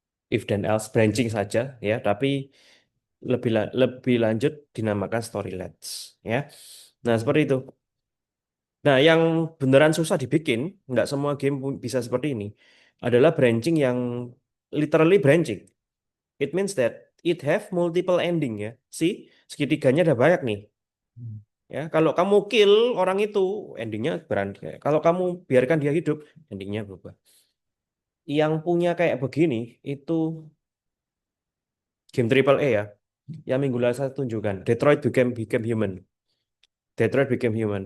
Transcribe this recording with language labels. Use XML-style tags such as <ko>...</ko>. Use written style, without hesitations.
<id>if then else branching saja ya, tapi lebih lanjut dinamakan storylets ya. Nah, seperti itu. Nah, yang beneran susah dibikin, nggak semua game bisa seperti ini, adalah branching yang literally branching.</id> <en>It means that it have multiple ending ya.</en> <id>See, segitiganya ada banyak nih. Ya, kalau kamu kill orang itu, endingnya berani. Kalau kamu biarkan dia hidup, endingnya berubah. Yang punya kayak begini itu game triple A ya. Yang minggu lalu saya tunjukkan, Became Human. Detroit Became Human.</id>